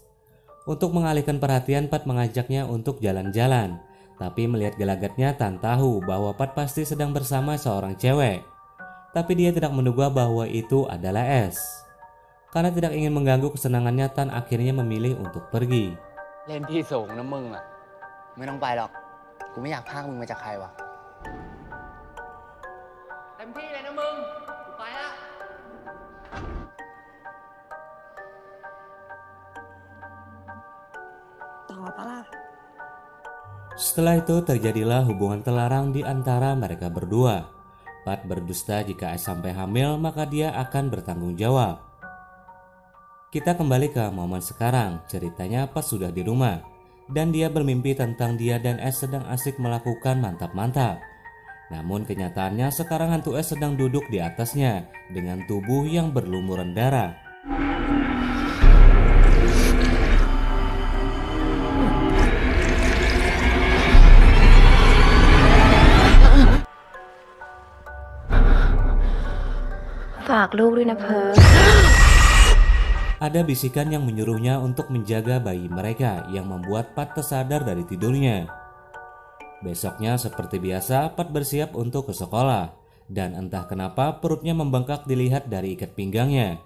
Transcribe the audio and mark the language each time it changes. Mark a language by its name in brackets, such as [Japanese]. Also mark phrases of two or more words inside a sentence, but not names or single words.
[Indonesian] Untuk mengalihkan perhatian, Pat mengajaknya untuk jalan-jalan. Tapi melihat gelagatnya, Tan tahu bahwa Pat pasti sedang bersama seorang cewek. Tapi dia tidak menduga bahwa itu adalah S. Karena tidak ingin mengganggu kesenangannya, Tan akhirnya memilih untuk pergi. [Thai] เล่นที่สูงนะมึงอ่ะไม่ต้องไปหรอกกูไม่อยากพากมึงมาจากใครวะเต็มที่เลยนะมึงกูไปละ [Indonesian] Setelah itu terjadilah hubungan terlarang di antara mereka berdua. Pat berdusta jika S sampai hamil, maka dia akan bertanggung jawab. Kita kembali ke momen sekarang. Ceritanya Pat sudah di rumah dan dia bermimpi tentang dia dan S sedang asik melakukan mantap-mantap. Namun kenyataannya sekarang hantu S sedang duduk di atasnya dengan tubuh yang berlumuran darah. [Thai] ฝากลูกด้วยนะเพิร์ท [Indonesian] Ada bisikan yang menyuruhnya untuk menjaga bayi mereka yang membuat Pat tersadar dari tidurnya. Besoknya seperti biasa Pat bersiap untuk ke sekolah dan entah kenapa perutnya membengkak dilihat dari ikat pinggangnya.